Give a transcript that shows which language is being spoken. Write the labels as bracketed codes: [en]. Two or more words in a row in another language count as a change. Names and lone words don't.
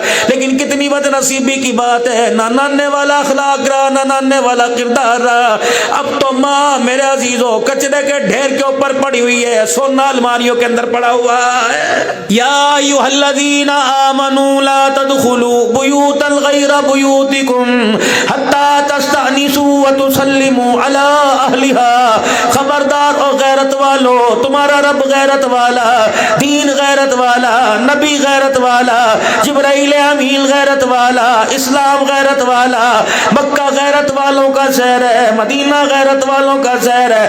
[ur] لیکن کتنی بد نصیبی کی بات ہے، نہ نانے والا اخلاق رہا، نہ نانے والا کردار رہا۔ اب تو ماں میرے عزیزوں کچرے کے ڈھیر کے اوپر پڑی ہوئی ہے، سونا الماریوں کے اندر پڑا ہوا ہے۔ [ar] یا ایھا الذین آمنوا لا تدخلوا بیوتا غیر بیوتکم حتی تستأنسوا وتسلموا علی اہلها۔ [ur] خبردار او غیرت والو، تمہارا رب غیرت والا، دین غیرت والا، نبی غیرت والا، جبرائیل امین غیرت والا، اسلام غیرت والا، مکہ غیرت والوں کا شہر ہے، مدینہ غیرت والوں کا شہر ہے۔